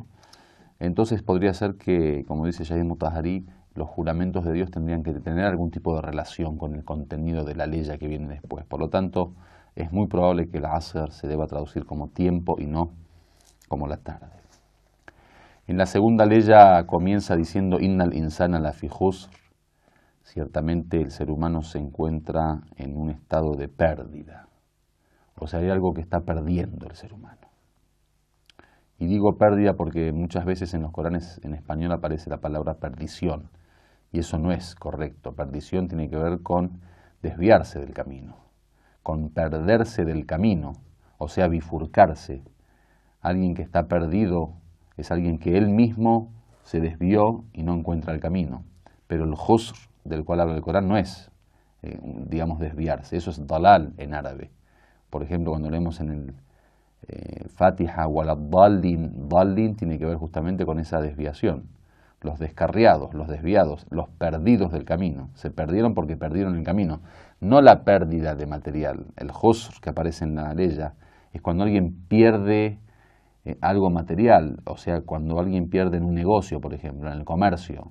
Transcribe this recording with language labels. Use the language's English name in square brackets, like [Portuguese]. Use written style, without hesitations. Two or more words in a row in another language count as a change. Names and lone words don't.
[Spanish] Entonces podría ser que, como dice Shahid Mutahari, los juramentos de Dios tendrían que tener algún tipo de relación con el contenido de la ley que viene después. Por lo tanto, es muy probable que el Asr se deba traducir como tiempo y no como la tarde. En la segunda ley comienza diciendo [Arabic] إن الإنسان لفي خسر. [Spanish] Ciertamente el ser humano se encuentra en un estado de pérdida. O sea, hay algo que está perdiendo el ser humano. Y digo pérdida porque muchas veces en los Coranes en español aparece la palabra perdición. Y eso no es correcto. Perdición tiene que ver con desviarse del camino, con perderse del camino, o sea, bifurcarse. Alguien que está perdido es alguien que él mismo se desvió y no encuentra el camino. Pero el khusr del cual habla el Corán no es, digamos, desviarse. Eso es dalal en árabe. Por ejemplo, cuando leemos en el Fatiha walad-dallin, dallin tiene que ver justamente con esa desviación. Los descarriados, los desviados, los perdidos del camino. Se perdieron porque perdieron el camino. No la pérdida de material. El khusr que aparece en la leya es cuando alguien pierde algo material. O sea, cuando alguien pierde en un negocio, por ejemplo, en el comercio.